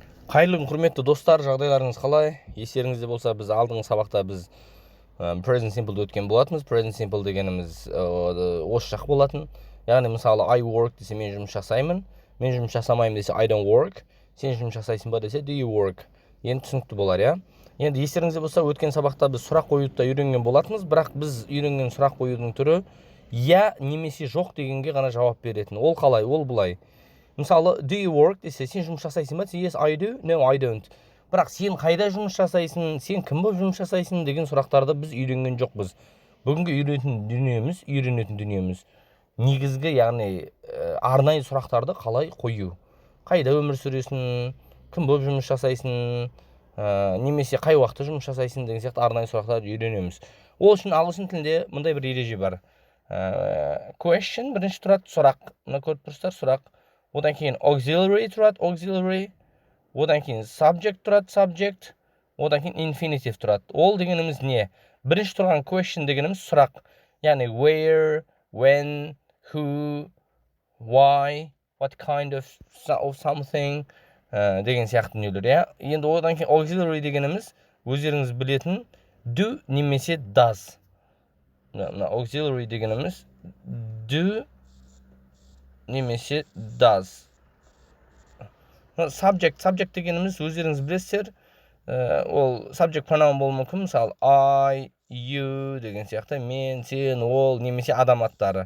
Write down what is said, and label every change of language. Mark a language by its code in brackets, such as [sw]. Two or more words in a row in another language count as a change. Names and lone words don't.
[kk] Қайырлы күн, құрметті достар, жағдайларыңыз қалай? Естеріңізде болса, біз алдыңғы сабақта біз [en] present simple'ды [kk] өткен болатынбыз. [en] Present simple [kk] дегеніміз осы жақ болатын. Яғни мысалы [en] I work [kk] десе мен жұмыс жасаймын, мен жұмыс жасамаймын десе [en] I don't work, [kk] сен жұмыс жасайсың ба десе [en] do you work. [kk] Енді түсінікті болар, иә? Енді естеріңізде болса, өткен сабақта біз сұрақ қоюды да үйренген болатынбыз, бірақ біз үйренген сұрақ қоюдың түрі я немесе жоқ дегенге ғана жауап беретін. Ол қалай? Ол былай. Мысалы, [en] do you work [kk] десе, сен жұмыс жасайсың ба? [en] Yes, I do. No, I don't. [kk] Бірақ сен қайда жұмыс жасайсың? Сен кім болып жұмыс жасайсың деген сұрақтарды біз үйренген жоқпыз. Бүгінгі үйренетін дүниеміз негізгі, яғни арнайы сұрақтарды қалай қою. Қайда өмір сүресің? Кім болып жұмыс жасайсың? Немесе қай уақытта жұмыс жасайсың деген сияқты арнайы сұрақтарды үйренеміз. Ол үшін ағылшын тілінде мындай бір ереже бар. Question бірінші тұрады, сұрақ. Мына көріп тұрсыздар, сұрақ. Одан кейін auxiliary тұрады, auxiliary. Одан кейін subject тұрады, subject. Одан кейін infinitive тұрады. Ол дегеніміз не? Бірінші тұрған question дегеніміз сұрақ. [en] Яғни where, when, who, why, what kind of something [kk] деген сияқты дүниелер, иә? Енді одан кейін auxiliary дегеніміз өздеріңіз білетін do немесе does. Auxiliary дегеніміз do немесе does. Subject дегеніміз өздеріңіз білесіздер, ол [en] subject pronoun [kk] болуы мүмкін, мысалы [en] I, you [kk] деген сияқты, мен, сен, ол немесе адам аттары.